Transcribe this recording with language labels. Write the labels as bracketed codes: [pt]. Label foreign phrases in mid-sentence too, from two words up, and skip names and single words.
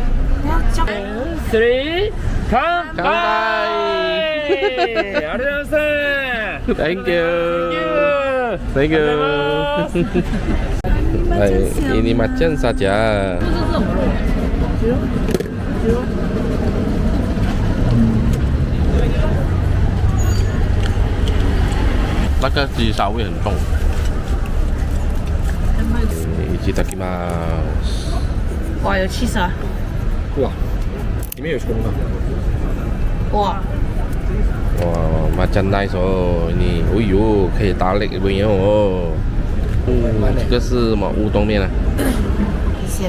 [ja] 3、乾杯！ありがとうございます。 [en] Thank you. Thank you. [ms] Ini macam saja. [zh] 那个鸡烧味很重。 [ja] いただきます。 [zh] 哇，有气势啊！哇，里面有葱的。哇，哇，macam nice哦，你，哎呦，可以打擂没有哦？这个是什么乌冬面啊？很咸，